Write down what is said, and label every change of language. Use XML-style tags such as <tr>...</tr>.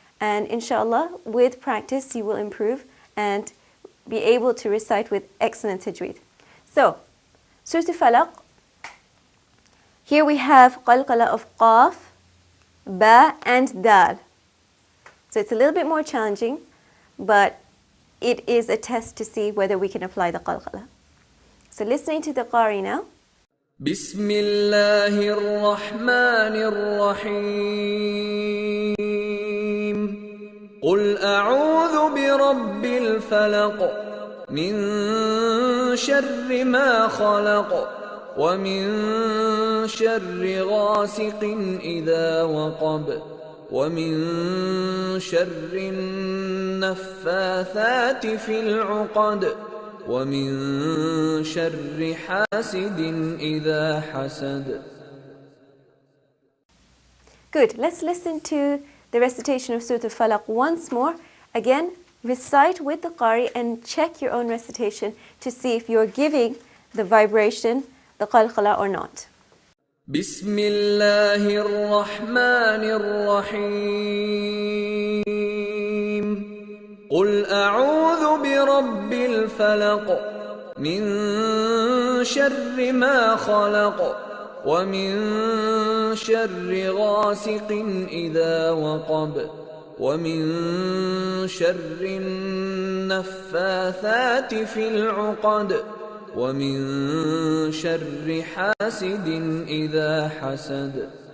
<en>And inshallah, with practice, you will improve and be able to recite with excellent tajweed. So, Surah Falaq, Here we have qalqala of qaf, ba and dal. So it's a little bit more challenging, but it is a test to see whether we can apply the qalqala. So listening to the qari now.</en> <ar>بسم الله الرحمن الرحيم قل أعوذ برب الفلق من شر ما خلق ومن شر غاسق إذا وقب ومن شر النفاثات في العقد ومن شر حاسد إذا حسد.</ar> <en>Good. Let's listen to the recitation of Surah Al-Falaq once more. Again, recite with the qari and check your own recitation to see if you're giving the vibration, the qalqala or not.</en> <ar>بسم الله الرحمن الرحيم قل أعوذ برب الفلق من شر ما خلق ومن شر غاسق إذا وقب ومن شر النفاثات في العقد ومن شر حاسد إذا حسد.</ar>